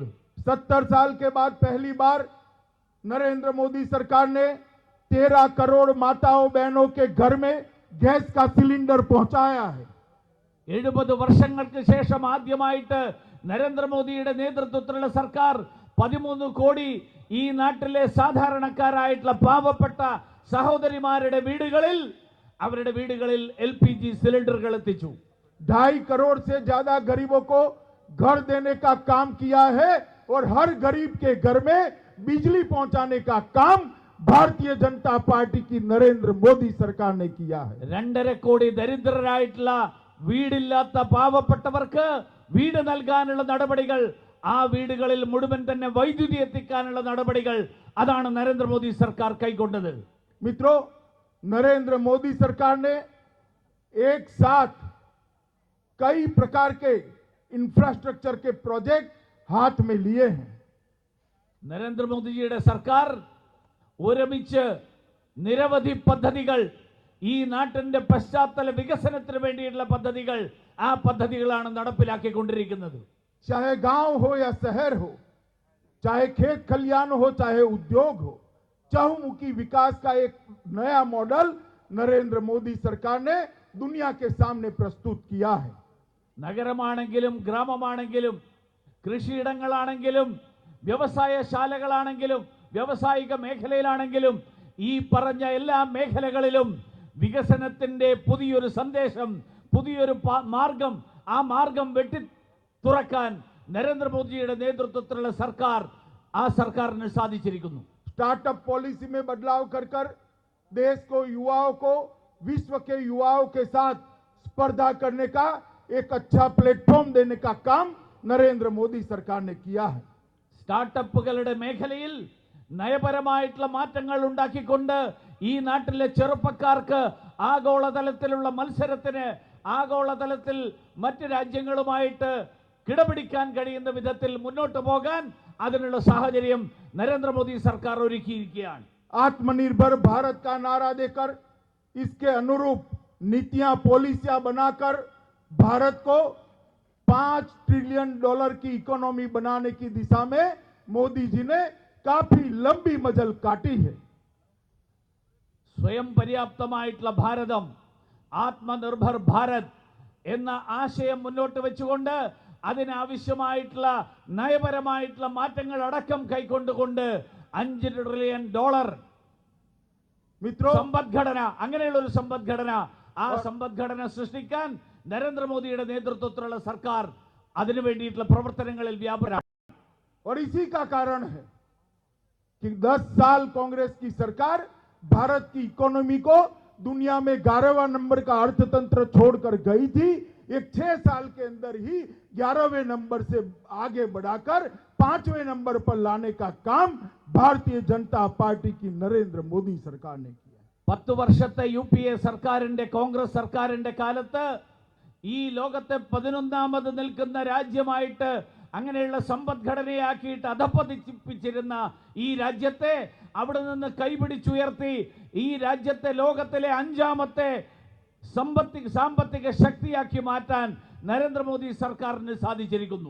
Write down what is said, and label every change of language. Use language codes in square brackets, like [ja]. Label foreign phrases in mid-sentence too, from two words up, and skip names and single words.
[hi] 70 साल के बाद पहली बार नरेंद्र मोदी सरकार ने 13 करोड़ माताओं बहनों के घर में गैस का सिलेंडर पहुंचाया है। [ml] 70 വർഷങ്ങൾക്ക് ശേഷം ആദ്യമായിട്ട് നരേന്ദ്രമോദിയുടെ നേതൃത്വത്തിലുള്ള സർക്കാർ 13 കോടി ഈ നാട്ടിലെ സാധാരണക്കാരായിട്ടുള്ള പാവപ്പെട്ട സഹോദരിമാരുടെ വീടുകളിൽ, അവരുടെ വീടുകളിൽ LPG സിലിണ്ടറുകൾ എത്തിച്ചു. [hi] 2.5 करोड़ से ज्यादा गरीबों को घर देने का काम किया है और हर गरीब के घर में बिजली पहुंचाने का काम भारतीय जनता पार्टी की नरेंद्र मोदी सरकार ने किया है। [ml] 2.5 കോടി ദരിദ്രരായിട്ടുള്ള വീടില്ലാത്ത പാവപ്പെട്ടവർക്ക് വീട് നൽകാനുള്ള നടപടികൾ, ആ വീടുകളിൽ മുഴുവൻ തന്നെ വൈദ്യുതി എത്തിക്കാനുള്ള നടപടികൾ, അതാണ് നരേന്ദ്രമോദി സർക്കാർ കൈക്കൊണ്ടത്. [hi] मित्रों, नरेंद्र मोदी सरकार ने एक साथ कई प्रकार के इंफ्रास्ट्रक्चर के प्रोजेक्ट हाथ में लिए हैं। [ml] നരേന്ദ്രമോദിജിയുടെ സർക്കാർ ഒരുമിച്ച് നിരവധി പദ്ധതികൾ, ഈ നാട്ടിന്റെ പശ്ചാത്തല വികസനത്തിന് വേണ്ടിയിട്ടുള്ള പദ്ധതികൾ, ആ പദ്ധതികളാണ് നടപ്പിലാക്കിക്കൊണ്ടിരിക്കുന്നത്. [hi] चाहे गांव हो या शहर हो, चाहे खेत खलियान हो, चाहे उद्योग हो, चहुमुखी विकास का एक नया मॉडल नरेंद्र मोदी सरकार ने दुनिया के सामने प्रस्तुत किया है। [ml] നഗരമാണെങ്കിലും ഗ്രാമമാണെങ്കിലും കൃഷിയിടങ്ങളാണെങ്കിലും വ്യവസായശാലകളാണെങ്കിലും വ്യാവസായിക മേഖലയിലാണെങ്കിലും ഈ പറഞ്ഞ എല്ലാ മേഖലകളിലും വികസനത്തിന്റെ പുതിയൊരു സന്ദേശം, പുതിയൊരു മാർഗം, ആ മാർഗം വെട്ടി തുറക്കാൻ നരേന്ദ്രമോദിയുടെ നേതൃത്വത്തിലുള്ള സർക്കാർ, ആ സർക്കാരിന് സാധിച്ചിരിക്കുന്നു. [en] startup policy [hi] में बदलाव कर कर देश को, युवाओं को विश्व के युवाओं के साथ स्पर्धा करने का एक अच्छा प्लेटफॉर्म देने का काम नरेंद्र मोदी सरकार ने किया है। [ml] സ്റ്റാർട്ടപ്പുകളുടെ മേഖലയിൽ നയപരമായിട്ടുള്ള മാറ്റങ്ങൾ ഉണ്ടാക്കിക്കൊണ്ട് ഈ നാട്ടിലെ ചെറുപ്പക്കാർക്ക് ആഗോളതലത്തിലുള്ള മത്സരത്തിന്, ആഗോളതലത്തിൽ മറ്റ് രാജ്യങ്ങളുമായിട്ട് കിടപിടിക്കാൻ കഴിയുന്ന വിധത്തിൽ മുന്നോട്ട് പോകാൻ അതിനുള്ള സാഹചര്യം നരേന്ദ്രമോദി സർക്കാർ ഒരുക്കിയിരിക്കുകയാണ്. [hi] आत्मनिर्भर भारत का नारा देकर इसके अनुरूप नीतियां, पॉलिसियां बनाकर भारत को $5 ट्रिलियन की इकोनॉमी बनाने की दिशा में मोदी जी ने काफी लंबी मजल काटी है। [ml] സ്വയം പര്യാപ്തമായിട്ടുള്ള ഭാരതം, [hi] आत्मनिर्भर भारत [ml] എന്ന ആശയം മുന്നോട്ട് വെച്ചുകൊണ്ട് അതിനാവശ്യമായിട്ടുള്ള നയപരമായിട്ടുള്ള മാറ്റങ്ങൾ അടക്കം കൈക്കൊണ്ടുകൊണ്ട് $5 ട്രില്യൺ സമ്പദ്ഘടന, അങ്ങനെയുള്ള ഒരു സമ്പദ്ഘടന, ആ സമ്പദ്ഘടന സൃഷ്ടിക്കാൻ നരേന്ദ്രമോദിയുടെ നേതൃത്വത്തിലുള്ള സർക്കാർ അതിനു വേണ്ടിയിട്ടുള്ള പ്രവർത്തനങ്ങളിൽ വ്യാപൃതമാണ്. [hi] और इसी का कारण है कि 10 साल कांग्रेस की सरकार भारत की इकोनॉमी को दुनिया में 11वां नंबर का अर्थतंत्र छोड़कर गई थी। एक 6 साल के अंदर ही 11वें नंबर से आगे बढ़ाकर 5वें नंबर पर लाने का काम भारतीय जनता पार्टी की नरेंद्र मोदी सरकार ने किया। [ml] 10 വർഷത്തെ UPA സർക്കാരിന്റെ, കോൺഗ്രസ് സർക്കാരിന്റെ കാലത്ത് ഈ ലോകത്തെ 11ാമത് നിൽക്കുന്ന രാജ്യമായിട്ട് അങ്ങനെയുള്ള സമ്പദ്ഘടനയാക്കിയിട്ട് അധപ്പതിപ്പിച്ചിരുന്ന ഈ രാജ്യത്തെ അവിടെ നിന്ന് കൈപിടിച്ചുയർത്തി ഈ രാജ്യത്തെ ലോകത്തിലെ 5ാമത്തെ സാമ്പത്തിക ശക്തിയാക്കി മാറ്റാൻ നരേന്ദ്രമോദി സർക്കാരിന് സാധിച്ചിരിക്കുന്നു.